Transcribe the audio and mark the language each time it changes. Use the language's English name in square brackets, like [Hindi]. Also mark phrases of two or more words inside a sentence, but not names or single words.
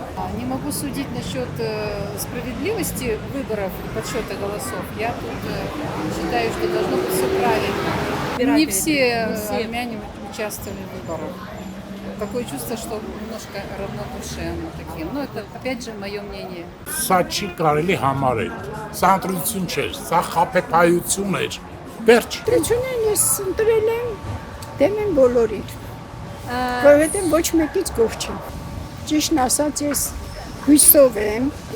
[Russian] Не могу судить насчет справедливости выборов и подсчета голосов. Я тут считаю, что должно быть все правильно. Не все армяне участвовали в выборах. Такое чувство, что немножко равнодушие такие. Но это, опять же, мое мнение. [Armenian] Սա չի կարելի համարել։ Սա ընտրություն չէր, սա խաբեբայություն էր։ Վերջ։ Ընտրությունն ես ընտրել եմ դեմ եմ բոլորին։ Որովհետև ոչ մեկից գոհ չեմ։ Ճիշտն ասած ես հույսով եմ